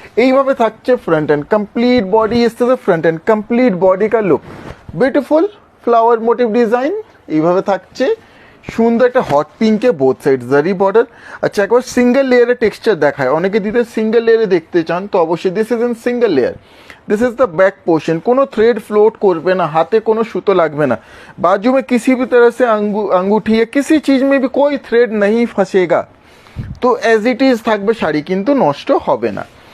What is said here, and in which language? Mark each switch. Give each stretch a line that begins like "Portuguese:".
Bangla: এইভাবে থাকছে
Hindi: front end complete body. इस तरह से फ्रंट एंड कंप्लीट बॉडी का look, beautiful flower motive design.
Bangla: এইভাবে থাকছে সুন্দর একটা হট পিঙ্কে বোথ সাইড জারি বর্ডার। আচ্ছা, একবার সিঙ্গেল লেয়ারে টেক্সচার দেখায়। অনেকে দিতে সিঙ্গেল লেয়ারে দেখতে চান, তো অবশ্যই this is in single layer.
English: This is the back portion.
Bangla: কোনো थ्रेड फ्लोट করবে না, হাতে কোনো সুতো লাগবে না।
Hindi: बाजू में किसी भी तरह से अंगूठी या किसी चीज में भी कोई थ्रेड नहीं फंसेगा,
Bangla: তো অ্যাজ ইট ইজ থাকবে শাড়ি, কিন্তু নষ্ট হবে না।